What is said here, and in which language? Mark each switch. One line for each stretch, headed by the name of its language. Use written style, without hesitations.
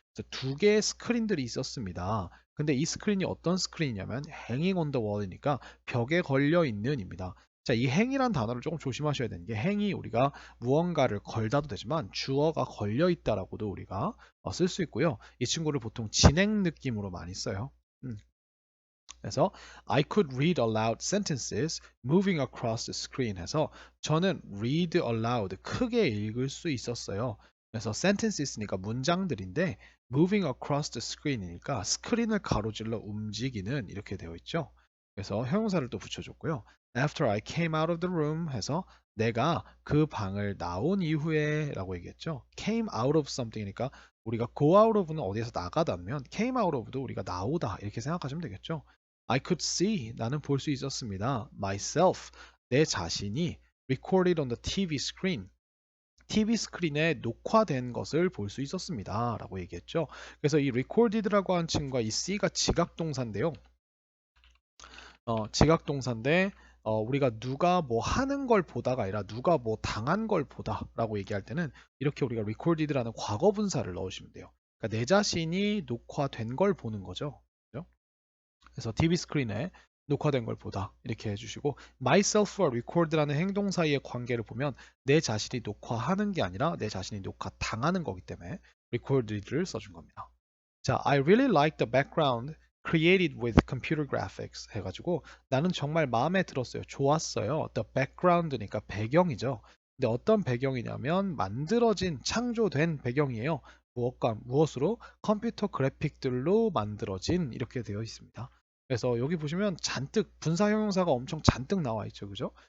Korean: 그래서 두 개의 스크린들이 있었습니다. 근데 이 스크린이 어떤 스크린이냐면 hanging on the wall이니까 벽에 걸려 있는입니다. 자, 이 hang이란 단어를 조금 조심하셔야 되는 게 hang이 우리가 무언가를 걸다도 되지만 주어가 걸려 있다라고도 우리가 쓸 수 있고요. 이 친구를 보통 진행 느낌으로 많이 써요.
English: 그래서 I could read aloud sentences moving across the screen
Korean: 해서 저는
English: read aloud
Korean: 크게 읽을 수 있었어요. 그래서 sentences니까 문장들인데 moving across the screen이니까 스크린을 가로질러 움직이는 이렇게 되어 있죠. 그래서 형용사를 또 붙여줬고요.
English: After I came out of the room
Korean: 해서 내가 그 방을 나온 이후에 라고 얘기했죠. came out of something이니까 우리가 go out of는 어디에서 나가다면 came out of도 우리가 나오다 이렇게 생각하시면 되겠죠. I could see 나는 볼 수 있었습니다. myself 내 자신이
English: recorded on the TV screen
Korean: TV 스크린에 녹화된 것을 볼 수 있었습니다. 라고 얘기했죠. 그래서 이 recorded라고 하는 친구가 이 C가 지각동사인데요. 지각동사인데 우리가 누가 뭐 하는 걸 보다가 아니라 누가 뭐 당한 걸 보다라고 얘기할 때는 이렇게 우리가 recorded라는 과거 분사를 넣으시면 돼요. 그러니까 내 자신이 녹화된 걸 보는 거죠. 그죠? 그래서 TV 스크린에 녹화된 걸 보다 이렇게 해주시고 myself와 record라는 행동 사이의 관계를 보면 내 자신이 녹화하는 게 아니라 내 자신이 녹화 당하는 거기 때문에 recorded를 써준 겁니다. 자,
English: I really like the background created with computer graphics
Korean: 해가지고 나는 정말 마음에 들었어요. 좋았어요. The background니까 배경이죠. 근데 어떤 배경이냐면 만들어진 창조된 배경이에요. 무엇으로? 컴퓨터 그래픽들로 만들어진 이렇게 되어 있습니다. 그래서 여기 보시면 잔뜩 분사형용사가 엄청 잔뜩 나와 있죠. 그죠?